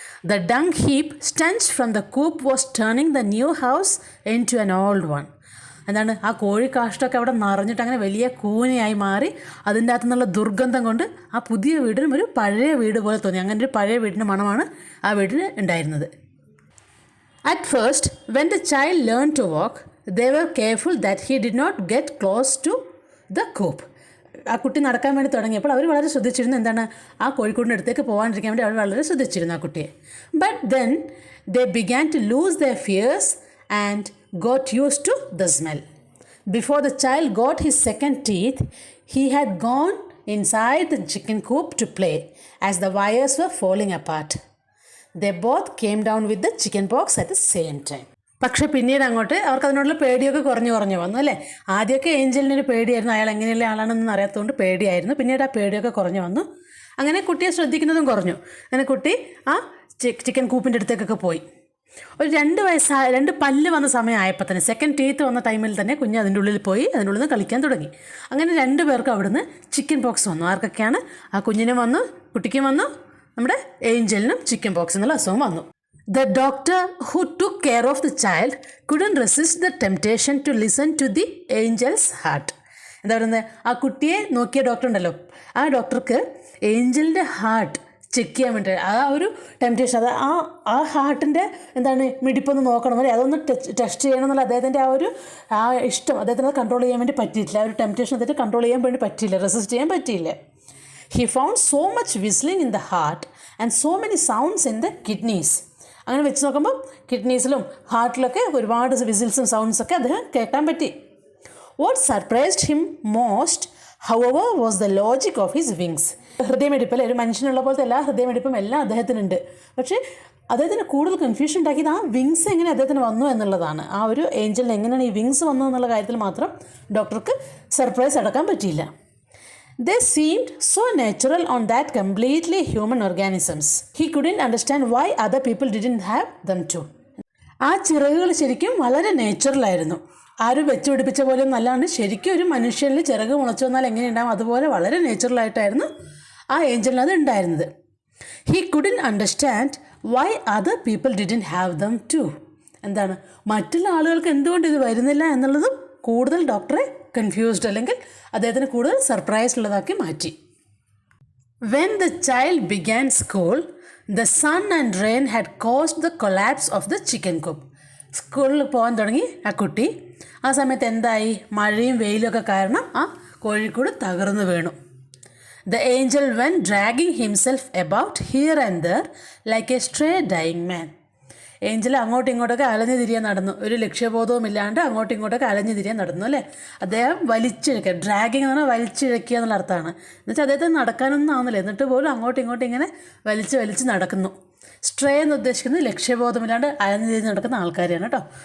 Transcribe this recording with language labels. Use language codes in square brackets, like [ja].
[en] The dung heap stench from the coop was turning the new house into an old one. [ml] എന്താണ്, ആ കോഴി കാഷ്ടമൊക്കെ അവിടെ നിറഞ്ഞിട്ട് അങ്ങനെ വലിയ കൂനയായി മാറി. അതിൻ്റെ അകത്തു നിന്നുള്ള ദുർഗന്ധം കൊണ്ട് ആ പുതിയ വീടിനും ഒരു പഴയ വീട് പോലെ തോന്നി. അങ്ങനെ ഒരു പഴയ വീടിൻ്റെ മണമാണ് ആ വീടിന് ഉണ്ടായിരുന്നത്. [en] At first, when the child learned to walk, they were careful that he did not get close to the coop. [ml] ആ കുട്ടി നടക്കാൻ വേണ്ടി തുടങ്ങിയപ്പോൾ അവർ വളരെ ശ്രദ്ധിച്ചിരുന്നു. എന്താണ്, ആ കോഴിക്കൂടിൻ്റെ അടുത്തേക്ക് പോകാണ്ടിരിക്കാൻ വേണ്ടി അവർ വളരെ ശ്രദ്ധിച്ചിരുന്നു ആ കുട്ടിയെ. [en] But then they began to lose their fears and got used to the smell. Before the child got his second teeth, he had gone inside the chicken coop to play as the wires were falling apart. They both came down with the chicken pox at the same time. [ml] പക്ഷേ പിന്നീട് അങ്ങോട്ട് അവർക്ക് അതിനോടുള്ള പേടിയൊക്കെ കുറഞ്ഞു വന്നു അല്ലേ. ആദ്യമൊക്കെ ഏഞ്ചലിനൊരു പേടിയായിരുന്നു, അയാൾ എങ്ങനെയുള്ള ആളാണെന്ന് അറിയാത്തതുകൊണ്ട് പേടിയായിരുന്നു. പിന്നീട് ആ പേടിയൊക്കെ കുറഞ്ഞു വന്നു. അങ്ങനെ കുട്ടിയെ ശ്രദ്ധിക്കുന്നതും കുറഞ്ഞു. അങ്ങനെ കുട്ടി ആ ചിക്കൻ കൂപ്പിൻ്റെ അടുത്തേക്കൊക്കെ പോയി. ഒരു 2 പല്ല് വന്ന സമയമായപ്പോൾ തന്നെ, സെക്കൻഡ് ടീത്ത് വന്ന ടൈമിൽ തന്നെ കുഞ്ഞ് അതിൻ്റെ ഉള്ളിൽ പോയി അതിൻ്റെ ഉള്ളിൽ നിന്ന് കളിക്കാൻ തുടങ്ങി. അങ്ങനെ 2 പേർക്കും അവിടുന്ന് ചിക്കൻ പോക്സ് വന്നു. ആർക്കൊക്കെയാണ്, ആ കുഞ്ഞിനും വന്നു, കുട്ടിക്കും വന്നു, നമ്മുടെ ഏഞ്ചലിനും ചിക്കൻ പോക്സ് എന്നുള്ള അസുഖം വന്നു. [en] The doctor who took care of the child couldn't resist the temptation to listen to the angel's heart. [ml] എന്താ പറയുന്നത്, ആ കുട്ടിയെ നോക്കിയ ഡോക്ടർ ഉണ്ടല്ലോ, ആ ഡോക്ടർക്ക് ഏഞ്ചലിൻ്റെ ഹാർട്ട് ചെക്ക് ചെയ്യാൻ വേണ്ടി ആ ഒരു ടെംപ്റ്റേഷൻ, അത് ആ ഹാർട്ടിൻ്റെ മിടിപ്പൊന്ന് നോക്കണം അല്ലേ, അതൊന്ന് ടെസ്റ്റ് ചെയ്യണം എന്നുള്ള അദ്ദേഹത്തിൻ്റെ ആ ഇഷ്ടം അദ്ദേഹത്തിന് കൺട്രോൾ ചെയ്യാൻ വേണ്ടി പറ്റിയിട്ടില്ല. ആ ഒരു ടെംപ്റ്റേഷൻ അദ്ദേഹത്തിന് കൺട്രോൾ ചെയ്യാൻ വേണ്ടി പറ്റിയില്ല, റെസിസ്റ്റ് ചെയ്യാൻ പറ്റിയില്ല. [en] He found so much whistling in the heart and so many sounds in the kidneys. [ml] അങ്ങനെ വെച്ച് നോക്കുമ്പോൾ കിഡ്നീസിലും ഹാർട്ടിലൊക്കെ ഒരുപാട് വിസിൽസും സൗണ്ട്സൊക്കെ അദ്ദേഹം കേൾക്കാൻ പറ്റി. [en] What surprised him most however was the logic of his wings. [ml] ഹൃദയമിടിപ്പ് അല്ലേ, ഒരു മനുഷ്യനുള്ള പോലത്തെ എല്ലാ ഹൃദയമിടിപ്പും എല്ലാം അദ്ദേഹത്തിനുണ്ട്. പക്ഷേ അദ്ദേഹത്തിന് കൂടുതൽ കൺഫ്യൂഷൻ ഉണ്ടാക്കിയത് ആ വിങ്സ് എങ്ങനെ അദ്ദേഹത്തിന് വന്നു എന്നുള്ളതാണ്. ആ ഒരു ഏഞ്ചലിന് എങ്ങനെയാണ് ഈ വിങ്സ് വന്നു എന്നുള്ള കാര്യത്തിൽ മാത്രം ഡോക്ടർക്ക് സർപ്രൈസ് അടക്കാൻ പറ്റിയില്ല. [en] They seemed so natural on that completely human organisms. He couldn't understand why other people didn't have them too. [ml] ആ ചിറകുകൾ ശരിക്കും വളരെ നേച്ചുറലായിരുന്നു. ആരും വെച്ച് പിടിപ്പിച്ച പോലെ നല്ലതാണ്, ശരിക്കും ഒരു മനുഷ്യനിൽ ചിറക് മുളച്ചു വന്നാൽ എങ്ങനെയുണ്ടാകും അതുപോലെ വളരെ നേച്ചുറലായിട്ടായിരുന്നു ആ ഏഞ്ചലിന് അത് ഉണ്ടായിരുന്നത്. [en] He couldn't understand why other people didn't have them too. [ml] എന്താണ്, മറ്റുള്ള ആളുകൾക്ക് എന്തുകൊണ്ട് ഇത് വരുന്നില്ല എന്നുള്ളതും കൂടുതൽ ഡോക്ടറെ കൺഫ്യൂസ്ഡ് അല്ലെങ്കിൽ അദ്ദേഹത്തിന് കൂടുതൽ സർപ്രൈസ് ഉള്ളതാക്കി മാറ്റി. [en] When the child began school, the sun and rain had caused the collapse of the chicken coop. [ml] സ്കൂളിൽ പോകാൻ തുടങ്ങി ആ കുട്ടി. ആ സമയത്ത് എന്തായി, മഴയും വെയിലൊക്കെ കാരണം ആ കോഴിക്കൂട് തകർന്നു വീണു. [en] The angel went dragging himself about here and there like a stray dying man. [ml] Angel അങ്ങോട്ടും ഇങ്ങോട്ടൊക്കെ അലഞ്ഞു തിരിയാൻ നടന്നു, ഒരു ലക്ഷ്യബോധവും ഇല്ലാണ്ട് അങ്ങോട്ടും ഇങ്ങോട്ടൊക്കെ അലഞ്ഞു തിരിയാൻ നടന്നു അല്ലേ. അദ്ദേഹം വലിച്ചിഴക്കുക, ഡ്രാഗിങ് എന്ന് പറഞ്ഞാൽ വലിച്ചിഴക്കുക എന്നുള്ള അർത്ഥമാണ്. എന്നുവെച്ചാൽ അദ്ദേഹത്തിന് നടക്കാനൊന്നും ആവുന്നില്ല, എന്നിട്ട് പോലും അങ്ങോട്ടും ഇങ്ങോട്ടും ഇങ്ങനെ വലിച്ച് നടക്കുന്നു. സ്ട്രേ എന്ന് ഉദ്ദേശിക്കുന്നത് ലക്ഷ്യബോധമില്ലാണ്ട് അലഞ്ഞു തിരിഞ്ഞ് നടക്കുന്ന ആൾക്കാരെയാണ് കേട്ടോ.